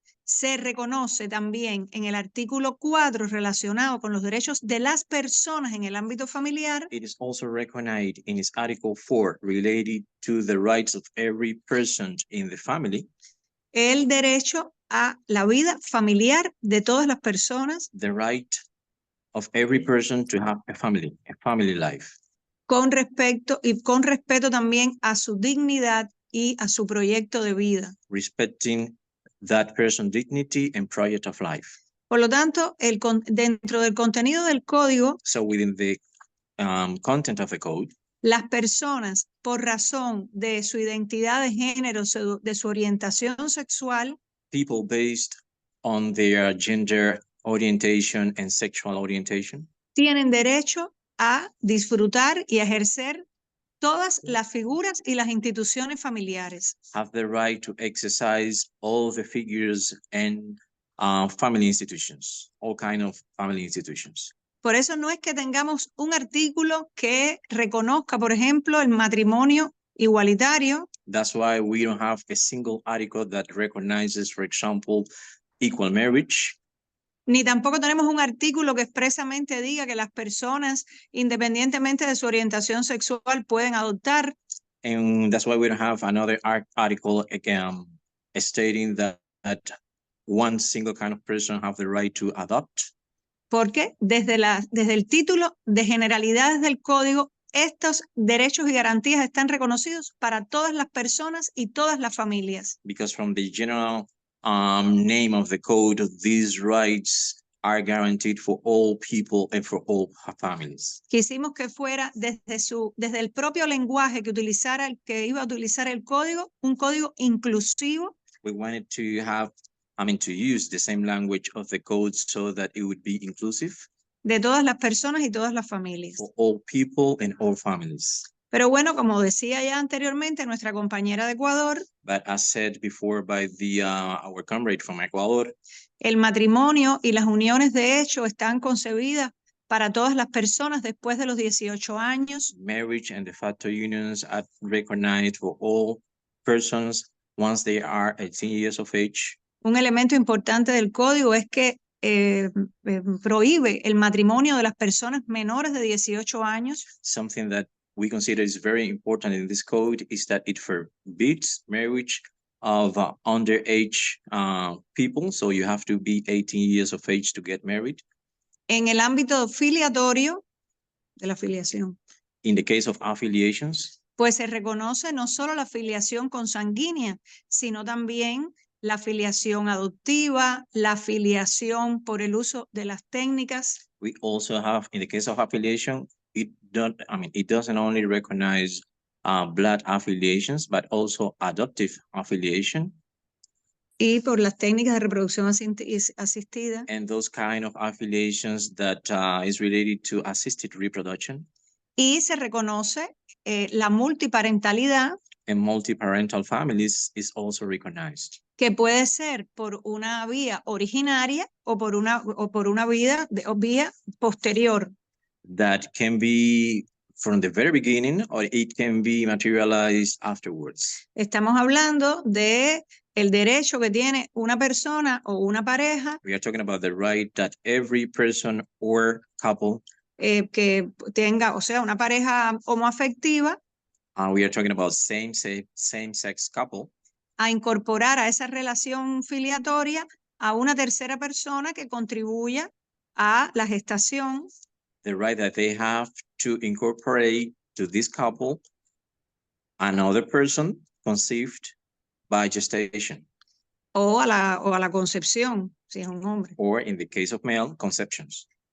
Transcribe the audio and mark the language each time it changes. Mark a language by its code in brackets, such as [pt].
[es] se reconoce también en el artículo 4 relacionado con los derechos de las personas en el ámbito familiar. [en] It is also recognized in its Article 4 related to the rights of every person in the family. [es] El derecho a la vida familiar de todas las personas. [en] The right of every person to have a family life. [es] Con respeto también a su dignidad y a su proyecto de vida. [en] Respecting that person's dignity and project of life. [es] Por lo tanto, dentro del contenido del código, [en] so within the content of the code, [es] las personas, por razón de su identidad de género, de su orientación sexual, [en] people based on their gender orientation and sexual orientation, [es] tienen derecho a disfrutar y ejercer todas las figuras y las instituciones familiares. [en] Have the right to exercise all the figures and family institutions, all kind of family institutions. [es] Por eso no es que tengamos un artículo que reconozca, por ejemplo, el matrimonio igualitario. [en] That's why we don't have a single article that recognizes, for example, equal marriage. [es] Ni tampoco tenemos un artículo que expresamente diga que las personas, independientemente de su orientación sexual, pueden adoptar. [en] And that's why we don't have another article stating that one single kind of person have the right to adopt. [es] Porque desde el título de generalidades del código, estos derechos y garantías están reconocidos para todas las personas y todas las familias. [en] Because from the general name of the code, these rights are guaranteed for all people and for all families. [es] Quisimos que fuera desde el propio lenguaje que iba a utilizar el código, un código inclusivo. [en] We wanted to have, to use the same language of the code so that it would be inclusive. [es] De todas las personas y todas las familias. [en] For all people and all families. [es] Pero bueno, como decía ya anteriormente nuestra compañera de Ecuador, [en] But as said before by our comrade from Ecuador, [es] el matrimonio y las uniones de hecho están concebidas para todas las personas después de los 18 años. [en] marriage and de facto unions are recognized for all persons once they are 18 years of age. [es] Un elemento importante del código es que prohíbe el matrimonio de las personas menores de 18 años. [en] Something that we consider is very important in this code is that it forbids marriage of underage people. So you have to be 18 years of age to get married. [es] En el ámbito filiatorio de la filiación, [en] In the case of affiliations, [es] pues se reconoce no solo la filiación consanguínea, sino también la filiación adoptiva, la filiación por el uso de las técnicas. [en] we also have, in the case of affiliation, it doesn't only recognize blood affiliations, but also adoptive affiliation. [es] Y por las técnicas de reproducción asistida. [en] And those kind of affiliations that is related to assisted reproduction. [es] Y se reconoce la multiparentalidad. [en] And multiparental families is also recognized. [es] Que puede ser por una vía originaria o por una vía posterior. [en] That can be from the very beginning or it can be materialized afterwards. [es] Estamos hablando de el derecho que tiene una persona o una pareja. [en] We are talking about the right that every person or couple [es] que tenga, o sea, una pareja homoafectiva. [en] We are talking about same-sex couple. [es] A incorporar a esa relación filiatoria a una tercera persona que contribuya a la gestación. [en] The right that they have to incorporate to this couple another person conceived by gestation. [es] O a la concepción, si es un hombre. [en] Or in the case of male, conceptions.